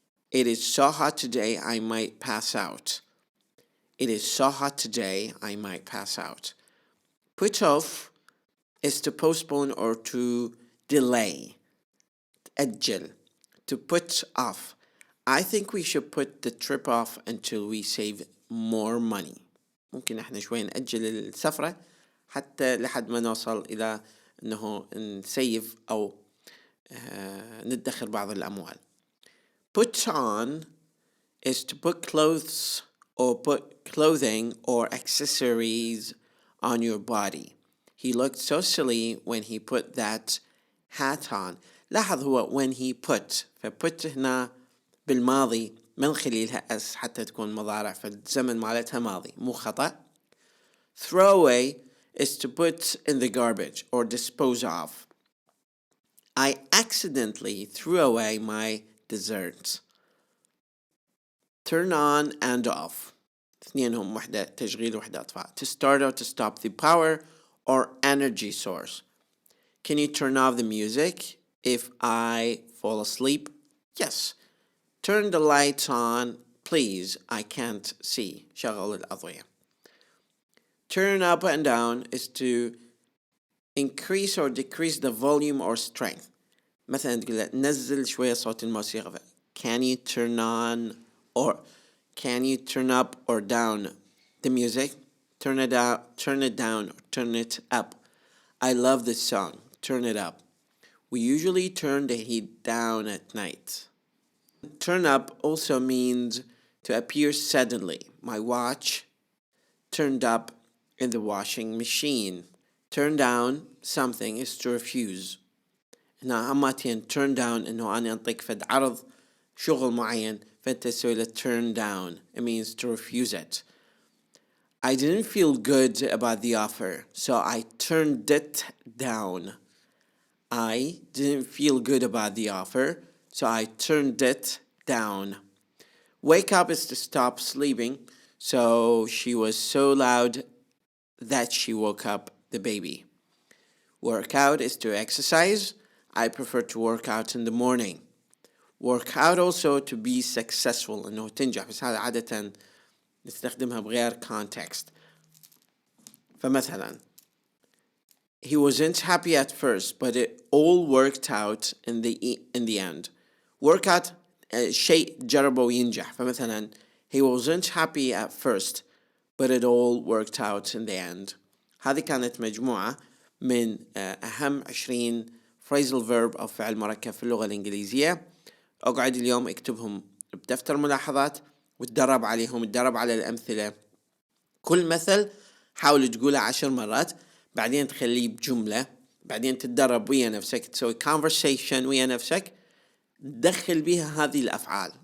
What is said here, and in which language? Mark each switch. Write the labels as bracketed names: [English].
[English] It is so hot today I might pass out. It is so hot today I might pass out. Put off is to postpone or to delay. [Arabic] أجل. [English] To put off. I think we should put the trip off until we save more money. [Arabic] ممكن احنا شوي نأجل السفرة حتى لحد ما نوصل إلى أنه نسيف أو ندخر بعض الأموال. [English] Put on is to put clothes or put clothing or accessories on your body. He looked so silly when he put that hat on. [Arabic] لاحظ هو [English] when he put، [Arabic] فput هنا بالماضي ما نخليلها اس حتى تكون مضارع، فالزمن مالتها ماضي مو خطأ. [English] Throw away is to put in the garbage or dispose of. I accidentally threw away my dessert. Turn on and off. [Arabic] اثنينهم وحدة تشغيل وحدة إطفاء. [English] To start or to stop the power or energy source. Can you turn off the music if I fall asleep? Yes. Turn the lights on, please. I can't see. [Arabic] شغل الأضوية. [English] Turn up and down is to increase or decrease the volume or strength. [Arabic] مثلا تقول له نزل شوية صوت الموسيقى. [English] Can you turn on or can you turn up or down the music? Turn it out, turn it down, or turn it up. I love this song. Turn it up. We usually turn the heat down at night. Turn up also means to appear suddenly. My watch turned up in the washing machine. Turn down something is to refuse. [Arabic] هنا أماتين turn down إنه أنا أنطيك فد عرض شغل معين فأنت تسوي له turn down. [English] It means to refuse it. I didn't feel good about the offer, so I turned it down. I didn't feel good about the offer, so I turned it down. Wake up is to stop sleeping, so she was so loud that she woke up the baby. Work out is to exercise. I prefer to work out in the morning. Work out also to be successful [Arabic] إنه تنجح، بس هذا عادة نستخدمها بغير [English] context. فمثلا he wasn't happy at first but it all worked out in the end. Work out [Arabic] شيء جربه وينجح، فمثلا [English] he wasn't happy at first but it all worked out in the end. [Arabic] هذه كانت مجموعة من أهم 20 phrasal verb أو فعل مركب في اللغة الإنجليزية. أقعد اليوم اكتبهم بدفتر ملاحظات وتدرب عليهم، تدرب على الأمثلة. كل مثل حاول تقوله 10 مرات، بعدين تخليه بجملة، بعدين تتدرب ويا نفسك، تسوي conversation ويا نفسك، تدخل بها هذه الأفعال.